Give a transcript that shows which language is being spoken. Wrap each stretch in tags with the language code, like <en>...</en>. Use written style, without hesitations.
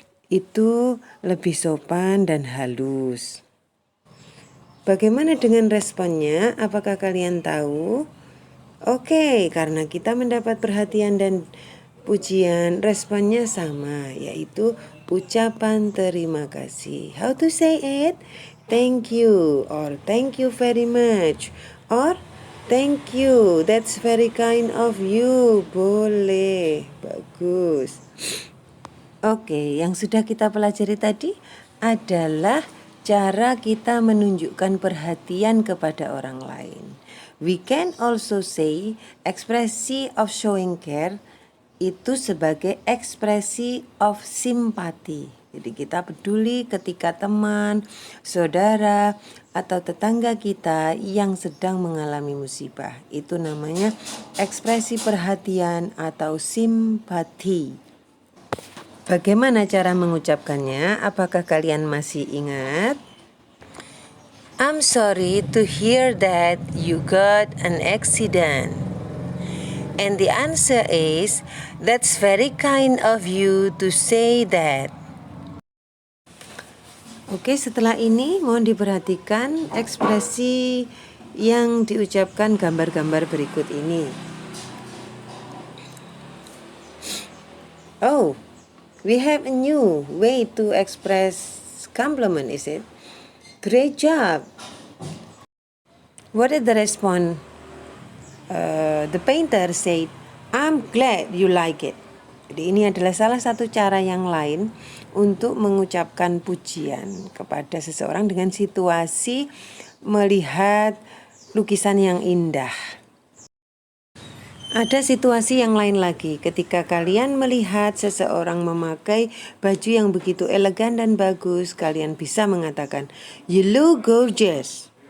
<id>Itu lebih sopan dan halus. Bagaimana dengan responnya? Apakah kalian tahu? Oke, karena kita mendapat perhatian dan pujian, responnya sama, yaitu ucapan terima kasih.</id> <en>How to say it? Thank you, or thank you very much, or thank you, that's very kind of you.</en> <id>Boleh, bagus. Oke, yang sudah kita pelajari tadi adalah cara kita menunjukkan perhatian kepada orang lain.</id> <en>We can also say ekspresi of showing care</en> <id>itu sebagai ekspresi</id> <en>of sympathy.</en> <id>Jadi kita peduli ketika teman, saudara, atau tetangga kita yang sedang mengalami musibah. Itu namanya ekspresi perhatian atau simpati. Bagaimana cara mengucapkannya? Apakah kalian masih ingat?</id> <en>I'm sorry to hear that you got an accident. And the answer is, that's very kind of you to say that.</en> <id>Oke, setelah ini mohon diperhatikan ekspresi yang diucapkan gambar-gambar berikut ini.</id> <en>Oh, we have a new way to express compliment, is it? Great job. What is the response? The painter said, I'm glad you like it.</en> <id>Jadi ini adalah salah satu cara yang lain untuk mengucapkan pujian kepada seseorang dengan situasi melihat lukisan yang indah. Ada situasi yang lain lagi ketika kalian melihat seseorang memakai baju yang begitu elegan dan bagus, kalian bisa mengatakan,</id> <en>you look gorgeous.</en>